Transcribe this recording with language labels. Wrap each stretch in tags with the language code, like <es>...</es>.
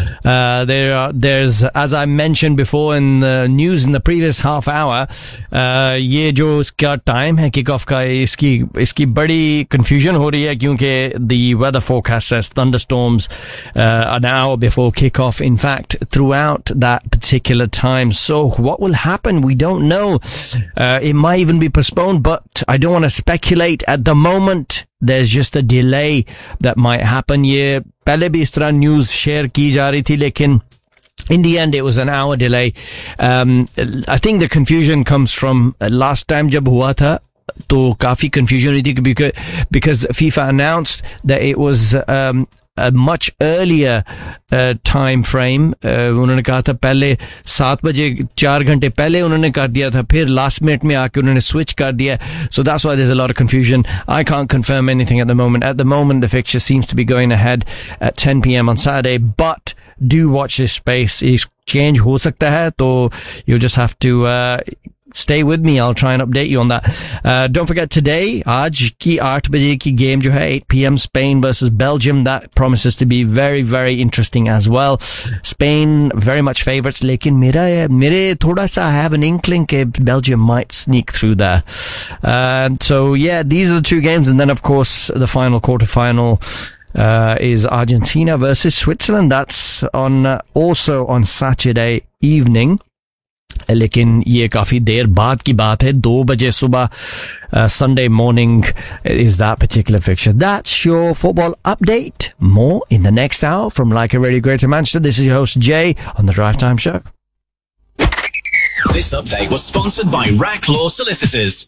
<en>There's, as I mentioned before in the news in the previous half hour,</en> <hi>ये जो इसका time है kickoff का इसकी बड़ी confusion हो रही है क्योंकि</hi> <en>the weather forecast says thunderstorms an hour before kickoff. In fact, throughout that particular time. So what will happen? We don't know. It might even be postponed, but I don't want to speculate at the moment. There's just a delay that might happen.</en> <hi>ये पहले भी इस तरह news share की जा रही थी, लेकिन</hi> <en>in the end, it was an hour delay. I think the confusion comes from last time</en> <hi>jab hua tha, to kafi confusion hui thi</hi> <en>because FIFA announced that it was a much earlier time frame.</en> <hi>उन्होंने कहा था पहले 7 बजे 4 घंटे पहले उन्होंने कर दिया था, फिर last minute में आके उन्होंने switch कर दिया।</hi> <en>So that's why there's a lot of confusion. I can't confirm anything at the moment. At the moment, the fixture seems to be going ahead at 10 p.m. on Saturday, but do watch this space. If change</en> <hi>हो सकता है,</hi> <en>तो you just have to stay with me. I'll try and update you on that. Don't forget today,</en> <hi>आज की 8 बजे की game जो है,</hi> <en>8 p.m. Spain versus Belgium. That promises to be very, very interesting as well. Spain, very much favourites.</en> <hi>Lekin mere thoda sa,</hi> <en>I have an inkling ke Belgium might sneak through there. So yeah, these are the two games. And then of course, the final quarterfinal is Argentina versus Switzerland. That's on also on Saturday evening.</en> <hi>लेकिन ये काफी देर बाद की बात है, 2 बजे सुबह</hi> <en>Sunday morning is that particular fixture. That's your football update. More in the next hour from Leica Radio Greater Manchester. This is your host Jay on the Drive Time Show. This update was sponsored by Rack Law Solicitors.</en>